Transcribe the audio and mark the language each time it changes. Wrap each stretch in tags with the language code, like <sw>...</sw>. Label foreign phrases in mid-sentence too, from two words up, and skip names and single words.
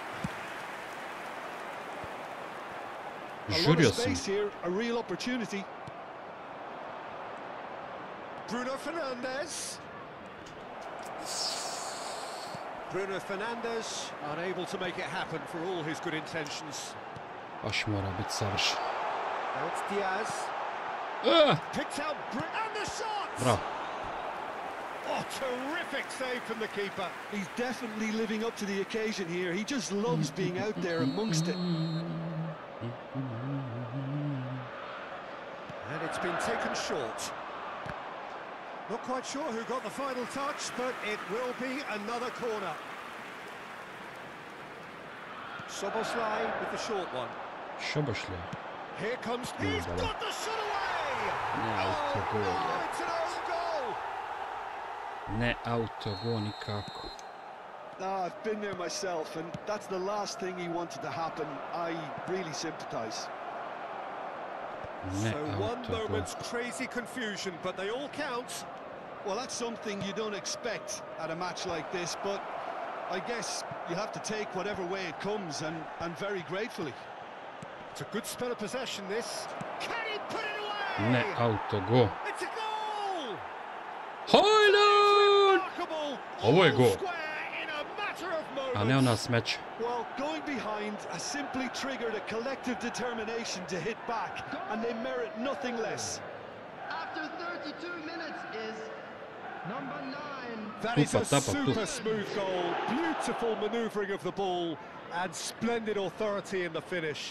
<en>A lot of space here, a real opportunity. Bruno Fernandes. Bruno Fernandes unable to make it happen for all his good intentions.</en> <hr>Baš mora biti savršen.</hr> <en>Now it's Diaz. Picked out and the shot! Bravo. Oh, terrific save from the keeper. He's definitely living up to the occasion here. He just loves being out there amongst it. And it's been taken short. Not quite sure who got the final touch, but it will be another corner. Szoboszlai with the short one. Szoboszlai. Here comes, he's got the shot away! Oh, it's an own goal!</en> <hr>Ne autogol nikako.</hr> <en>I've been there myself, and that's the last thing he wanted to happen. I really sympathise. So one moment's crazy confusion, but they all count. Well, that's something you don't expect at a match like this, but I guess you have to take whatever way it comes, and very gratefully. It's a good spell of possession, this. Can he put it away?</en> <hr>Ne autogol.</hr> <en>It's a goal!</en> <hr>Hojlund! Ovo je gol. A ne ona smeća.</hr> <en>Well, going behind has simply triggered a collective determination to hit back, and they merit nothing less. After 32 minutes is number 9. That is a super smooth goal. Beautiful manoeuvring of the ball and splendid authority in the finish.</en>